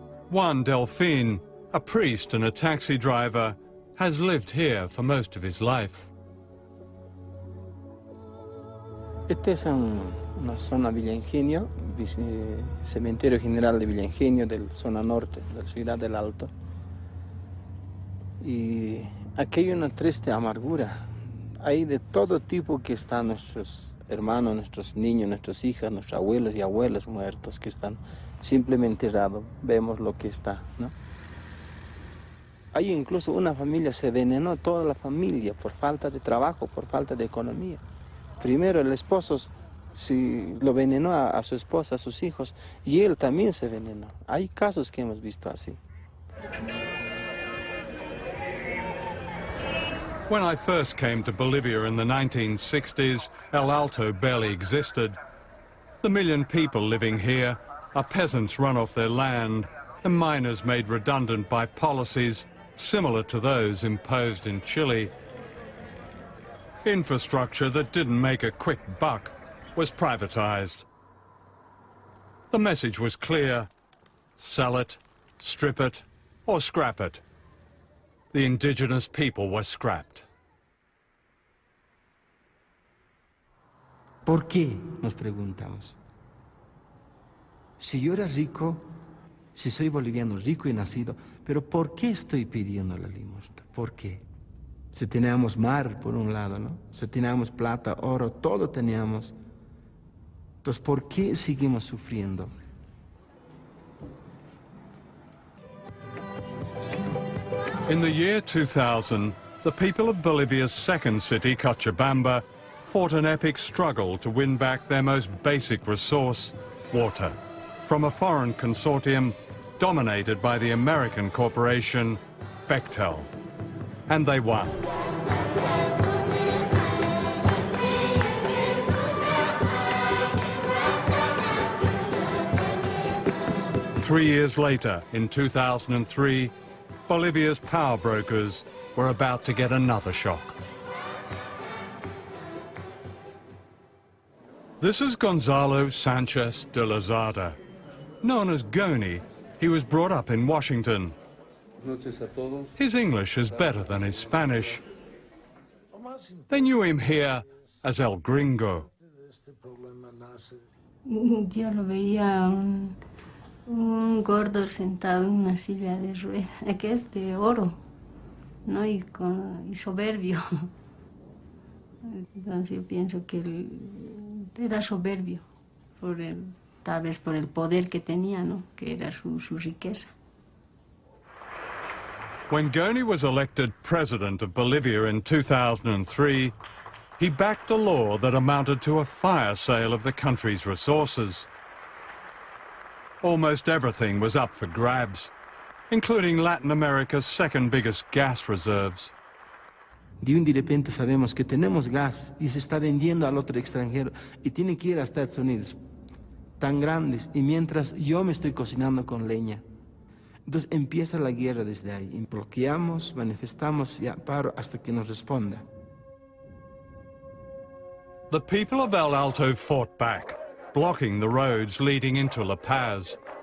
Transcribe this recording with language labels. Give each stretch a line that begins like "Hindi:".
English: Juan Delfin, a priest and a taxi driver, has lived here for most of his life.
Spanish: Esta es una zona Villa Ingenio, cementerio general de Villa Ingenio, de la zona norte, de la ciudad del Alto. Y aquí hay una triste amargura. Hay de todo tipo que están nuestros hermanos, nuestros niños, nuestras hijas, nuestros abuelos y abuelas muertos que están simplemente enterrados. Vemos lo que está, ¿no? Hay incluso una familia, se envenenó toda la familia por falta de trabajo, por falta de economía. Primero el esposo lo envenenó a su esposa, a sus hijos, y él también se envenenó. Hay casos que hemos visto así.
English: When I first came to Bolivia in the 1960s, El Alto barely existed. The million people living here are peasants run off their land and miners made redundant by policies similar to those imposed in Chile. Infrastructure that didn't make a quick buck was privatized. The message was clear: sell it, strip it, or scrap it. The indigenous people were scrapped.
Spanish: ¿Por qué? Nos preguntamos. Si yo era rico, si soy boliviano rico y nacido, pero ¿por qué estoy pidiendo la limosna? ¿Por qué? Si teníamos mar por un lado, ¿no? Si teníamos plata, oro, todo teníamos. Entonces, ¿por qué seguimos sufriendo?
English: In the year 2000, the people of Bolivia's second city, Cochabamba, fought an epic struggle to win back their most basic resource, water, from a foreign consortium dominated by the American corporation Bechtel. And they won. Three years later, in 2003, Bolivia's power brokers were about to get another shock. This is Gonzalo Sanchez de Lozada. Known as Goni, he was brought up in Washington. His English is better than his Spanish. They knew him here as El Gringo.
Spanish: Yo lo veía un gordo sentado en una silla de ruedas, que es de oro, ¿no? Y soberbio. Entonces yo pienso que él era soberbio, tal vez por el poder que tenía, ¿no? Que era su riqueza.
English: When Goni was elected president of Bolivia in 2003, he backed a law that amounted to a fire sale of the country's resources. Almost everything was up for grabs. including Latin America's second biggest gas reserves.
Spanish: De un de repente sabemos que tenemos gas y se está vendiendo al otro extranjero y tiene que ir a Estados Unidos, tan grandes, y mientras yo me estoy cocinando con leña. Entonces empieza la guerra desde ahí. Bloqueamos, manifestamos y paro hasta que nos responda.
English: The people of El Alto fought back, blocking the roads leading into La Paz.